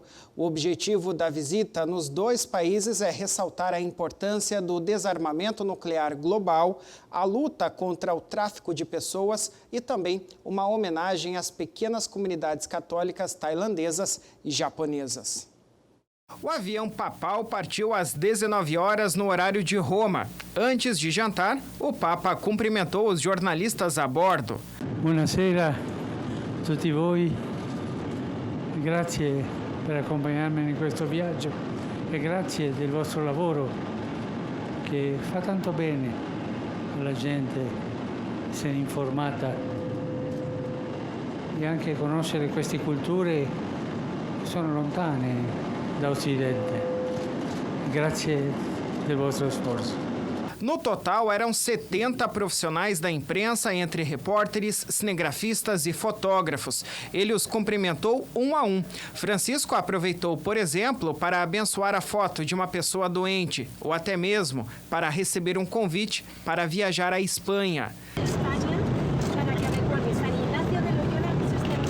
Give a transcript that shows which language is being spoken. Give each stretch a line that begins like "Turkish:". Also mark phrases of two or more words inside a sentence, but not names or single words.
Portuguese: O objetivo da visita nos dois países é ressaltar a importância do desarmamento nuclear global, a luta contra o tráfico de pessoas e também uma homenagem às pequenas comunidades católicas tailandesas e japonesas. O avião papal partiu às 19 horas no horário de Roma. Antes de jantar, o Papa cumprimentou os jornalistas a bordo.
Italian: Buonasera a tutti voi. Grazie per accompagnarmi in questo viaggio e grazie del vostro lavoro che fa tanto bene alla gente essere informata e anche conoscere queste culture che sono lontane da Occidente. Grazie del vostro sforzo.
Portuguese: No total, eram 70 profissionais da imprensa, entre repórteres, cinegrafistas e fotógrafos. Ele os cumprimentou um a um. Francisco aproveitou, por exemplo, para abençoar a foto de uma pessoa doente, ou até mesmo para receber um convite para viajar à Espanha.